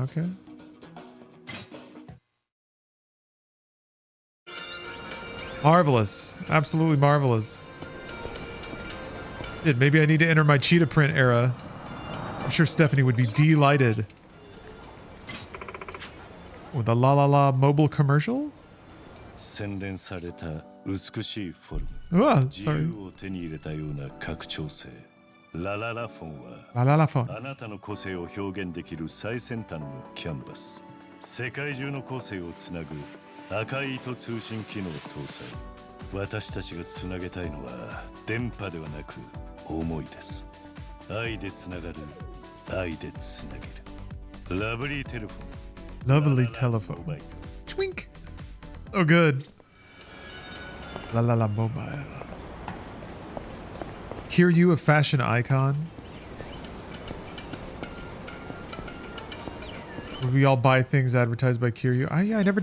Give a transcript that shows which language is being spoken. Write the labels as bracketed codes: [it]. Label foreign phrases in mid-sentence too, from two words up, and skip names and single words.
[en] Okay. Marvelous. Absolutely marvelous. Shit, maybe I need to enter my cheetah print era. I'm sure Stephanie would be delighted. With a La La La mobile commercial? Oh, sorry. La La La phone. [ja] あなたの個性を表現できる最先端のキャンバス。世界中の個性をつなぐ赤い糸通信機能搭載。私たちがつなげたいのは電波ではなく思いです。愛でつながる、愛でつなげる。ラブリーテレフォン。 [en] Lovely telephone. Twink. Oh, good. La La La mobile. Kiryu, a fashion icon. Would we all buy things advertised by Kiryu?